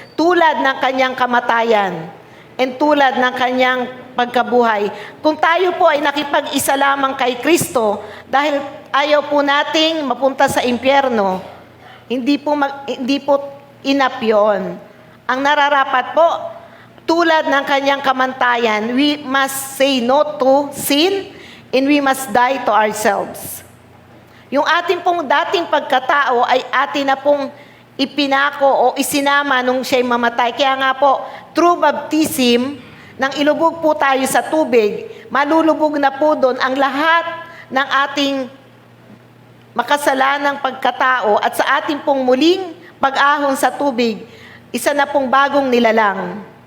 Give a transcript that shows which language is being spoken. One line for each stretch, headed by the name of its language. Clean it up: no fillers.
Filipino: Tulad ng kanyang kamatayan and tulad ng kanyang pagkabuhay. Kung tayo po ay nakipag-isa lamang kay Kristo dahil ayaw po nating mapunta sa impyerno, hindi po enough yun. Ang nararapat po, tulad ng kanyang kamantayan,
English: we must say no to sin and we must die to ourselves.
Filipino: Yung ating pong dating pagkatao ay atin na pong ipinako o isinama nung siya'y mamatay. Kaya nga po, through baptism, nang ilubog po tayo sa tubig, malulubog na po doon ang lahat ng ating makasalanang pagkatao at sa ating pong muling pag-ahon sa tubig, isa na pong bagong nilalang.